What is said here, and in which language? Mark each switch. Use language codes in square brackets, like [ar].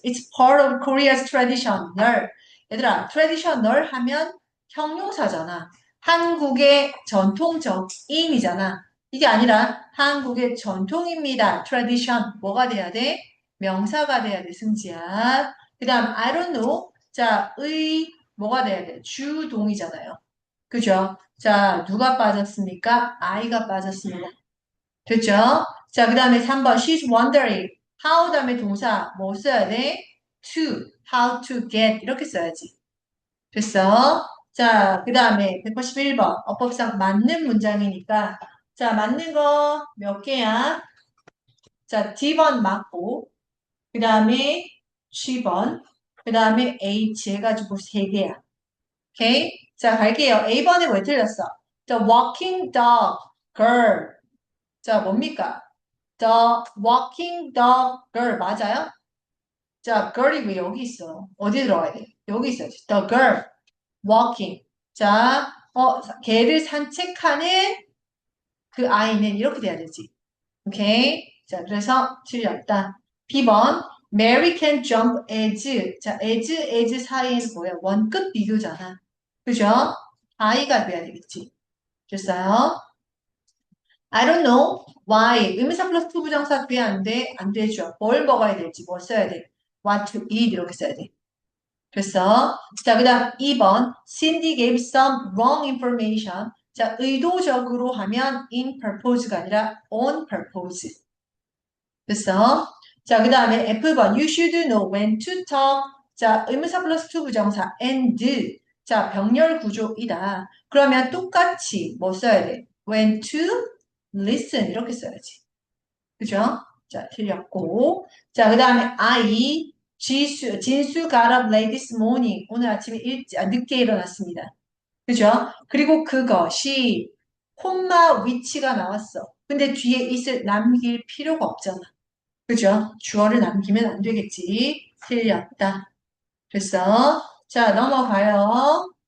[en] It's part of Korea's traditional. [ko] 얘들아, traditional 하면 형용사잖아. 한국의 전통적인이잖아. 이게 아니라 한국의 전통입니다. tradition. 뭐가 돼야 돼? 명사가 돼야 돼, 승지야. 그 다음, [en] I don't know. [ko] 자, 뭐가 돼야 돼? 주동이잖아요. 그죠? 자, 누가 빠졌습니까? I가 빠졌습니다. 됐죠? 자, 그 다음에 3번. [en] She's wondering. [ko] How 다음에 동사 뭐 써야 돼? To. How to get. 이렇게 써야지. 됐어? 자, 그 다음에 181번. 어법상 맞는 문장이니까. 자, 맞는 거 몇 개야? 자, D번 맞고, 그 다음에 G번, 그 다음에 H 해가지고 3개야. 오케이? 자, 갈게요. A번에 왜 틀렸어? [en] The walking dog girl. [ko] 자, 뭡니까? [en] The walking dog girl [ko] 맞아요? 자, girl이 왜 여기 있어? 어디 들어가야 돼? 여기 있어야지. [en] The girl walking. [ko] 자, 개를 산책하는 그 아이는 이렇게 돼야 되지. 오케이? 자, 그래서 틀렸다. B번 [en] Mary can jump as. [ko] 자, as 사이에는 뭐야? 원급 비교잖아. 그죠? 아이가 돼야 되겠지. 됐어요? [en] I don't know why. [ko] 의미사 플러스 to 부정사 뒤에 안 돼? 안 되죠. 뭘 먹어야 될지, 뭐 써야 돼? [en] What to eat [ko] 이렇게 써야 돼. 됐어? 자, 그 다음 2번. [en] Cindy gave some wrong information. [ko] 자, 의도적으로 하면 in purpose가 아니라 on purpose. 됐어? 자, 그 다음에 F번. [en] You should know when to talk. [ko] 자, 의미사 플러스 to 부정사 and. 자, 병렬 구조이다. 그러면 똑같이 뭐 써야 돼? [en] When to listen [ko] 이렇게 써야지. 그죠? 자, 틀렸고. 자, 그 다음에 [en] I, 진수 got up late this morning. [ko] 오늘 아침에 늦게 일어났습니다. 그죠? 그리고 그것이 콤마 위치가 나왔어. 근데 뒤에 it을 남길 필요가 없잖아. 그죠? 주어를 남기면 안 되겠지. 틀렸다. 됐어? 자, 넘어가요.